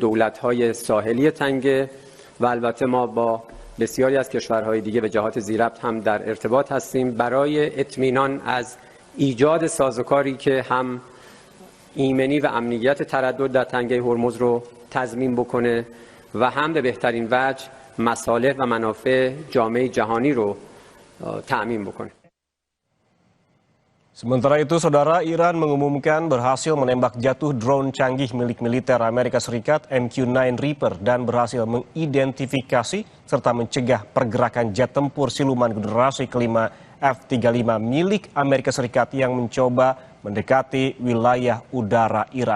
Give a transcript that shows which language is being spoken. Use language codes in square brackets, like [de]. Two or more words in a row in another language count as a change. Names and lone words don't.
[fa] دولت‌های ساحلی تنگه و البته ما با بسیاری از کشورهای دیگه به جهات ذی‌ربط هم در ارتباط هستیم برای اطمینان از ایجاد سازوکاری که هم ایمنی و امنیت تردد در تنگه هرمز رو تضمین بکنه و هم به بهترین وجه مصالح و منافع جامعه جهانی رو تأمین بکنه. [id] Sementara itu, Saudara, Iran mengumumkan berhasil menembak jatuh drone canggih milik militer Amerika Serikat MQ-9 Reaper dan berhasil mengidentifikasi serta mencegah pergerakan jet tempur siluman generasi kelima F-35 milik Amerika Serikat yang mencoba mendekati wilayah udara Iran.